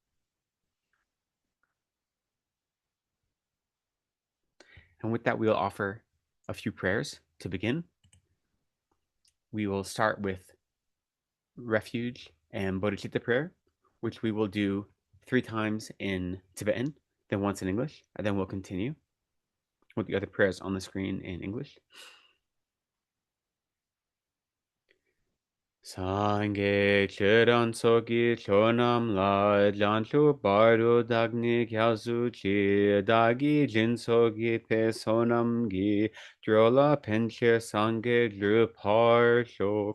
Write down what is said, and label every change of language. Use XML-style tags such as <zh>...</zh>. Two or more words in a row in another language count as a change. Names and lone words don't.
<en>And with that, we'll offer a few prayers to begin. We will start with refuge and bodhicitta prayer, which we will do 3 times in Tibetan, then once in English, and then we'll continue with the other prayers on the screen in English.</en> <bo>སངས་རྒྱས་ཆོས་དང་ཚོགས་ཀྱི་མཆོག་རྣམས་ལ། བྱང་ཆུབ་བར་དུ་བདག་ནི་སྐྱབས་སུ་མཆི། བདག་གིས་སྦྱིན་སོགས་བགྱིས་པའི་བསོད་ནམས་ཀྱིས། འགྲོ་ལ་ཕན་ཕྱིར་སངས་རྒྱས་འགྲུབ་པར་ཤོག.</bo>